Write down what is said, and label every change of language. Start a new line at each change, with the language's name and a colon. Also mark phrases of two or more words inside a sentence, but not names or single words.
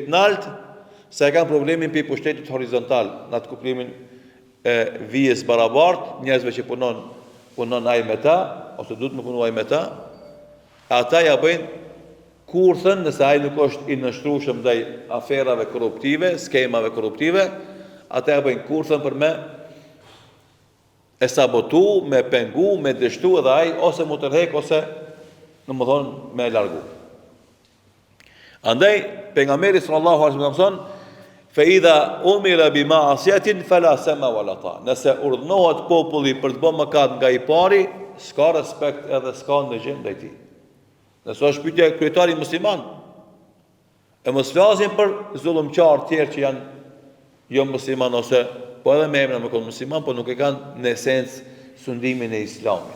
Albanian: të lartë, se e kanë problemin prej pushtetit horizontal, në atë kuplimin e vijës barabartë, njerëzve që punon ai me ta, ose duhet më punu ai me ta, ata ja bëjnë kurthën nëse ai nuk është i nënshtrueshëm ndaj aferave korruptive, skemave korruptive, ata ja bëjnë kurthën për me e sabotu, me pengu, me dështu edhe ai, ose mu tërhek, ose domethënë me largu. Andaj, pejgamberi
Arabic: صلى الله عليه وسلم thonë, فإذا أمر بمعصية فلا سمع ولا طا.
Albanian: Nëse urdhnohet populli për të bërë mëkat nga i pari, s'ka respekt edhe s'ka ndëgjim ndaj tij. Nëse është pyetja kryetari musliman, e mos flasim për zullumqar tjerë që janë jo musliman, ose po edhe me emra me kon musliman, po nuk e kanë në esencë sundimin e Islamit.